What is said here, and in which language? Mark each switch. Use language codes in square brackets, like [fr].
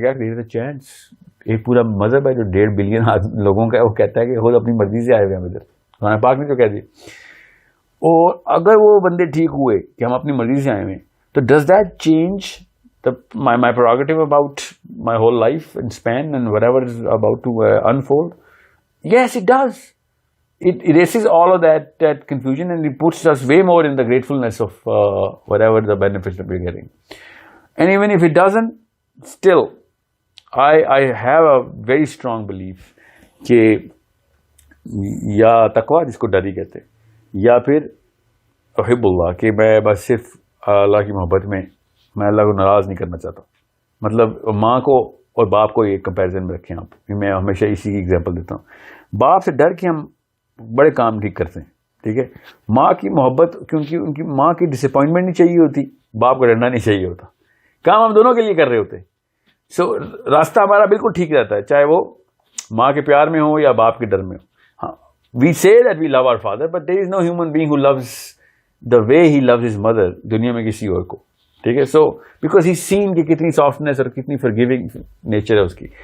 [ur] کیا چانس, ایک پورا مذہب ہے جو 1.5 بلین لوگوں کا ہے, وہ کہتا ہے کہ خود اپنی مرضی سے آئے ہوئے ہیں ادھر, قرآن پاک نے تو کہہ دی. اور اگر وہ بندے ٹھیک ہوئے کہ ہم اپنی مرضی سے آئے ہوئے, تو [en] Does that change my prerogative about my whole life and span and whatever is about to unfold? Yes, it does. It erases all of that confusion, and it puts us way more in the gratefulness of whatever the benefits that we're getting. And even if it doesn't, still, I have a very strong belief [ur] کہ یا تقویٰ جس کو ڈر ہی کہتے, یا پھر احب اللہ, کہ میں بس صرف اللہ کی محبت میں میں اللہ کو ناراض نہیں کرنا چاہتا. مطلب ماں کو اور باپ کو ایک کمپیریزن میں رکھیں آپ. میں ہمیشہ اسی کی ایگزامپل دیتا ہوں. باپ سے ڈر کے ہم بڑے کام ٹھیک کرتے ہیں, ٹھیک ہے. ماں کی محبت, کیونکہ ان کی ماں کی ڈسپوائنٹمنٹ نہیں چاہیے ہوتی, باپ کو ڈرنا نہیں چاہیے ہوتا. کام ہم دونوں کے لیے کر رہے ہوتے. سو راستہ ہمارا بالکل ٹھیک رہتا ہے, چاہے وہ ماں کے پیار میں ہو یا باپ کے ڈر میں ہو. [en] We say that we love our father, but there is no human being who loves the way he loves his mother [ur] دنیا میں کسی اور کو. ٹھیک ہے. سو بیکاز [en] he's seen [ur] کہ کتنی سافٹنیس اور کتنی forgiving نیچر ہے اس کی.